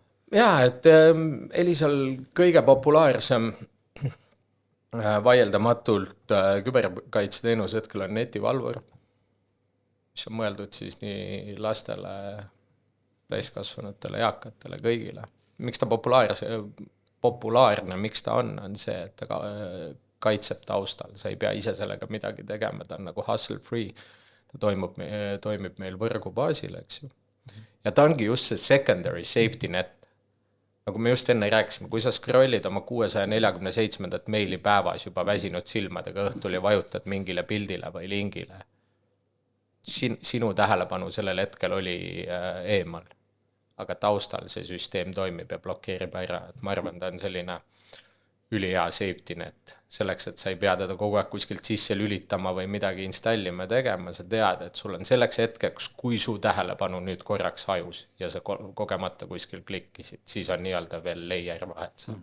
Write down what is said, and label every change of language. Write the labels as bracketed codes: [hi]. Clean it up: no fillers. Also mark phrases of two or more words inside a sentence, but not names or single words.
[et] Jaa, et Elisal kõige populaarsem vaieldamatult küberkaitseteenus hetkel on netivalvur, mis on mõeldud siis nii lastele, täiskasvanutele, eakatele, kõigile. Miks ta populaarne, miks ta on see, et ta kaitseb taustal, sa ei pea ise sellega midagi tegema, ta on nagu [en] hustle free, [et] ta toimib meil võrgu baasil, eks ju. Ja ta ongi just see [en] secondary safety net. [et] Nagu me just enne rääkisime, kui sa scrollid oma 647. meili päevas juba väsinud silmadega õhtul ja vajutad mingile pildile või lingile, sinu tähelepanu sellel hetkel oli eemal, aga taustal see süsteem toimib ja blokeerib ära, et ma arvan, ta on selline ülihea [en] safety net, [et] selleks, et sa ei pea teda kogu aeg kuskilt sisse lülitama või midagi installima tegema, sa tead, et sul on selleks hetkeks, kui su tähelepanu nüüd korraks hajus ja sa kogemata kuskil klikkisid, siis on nii-öelda veel layer vahet seal.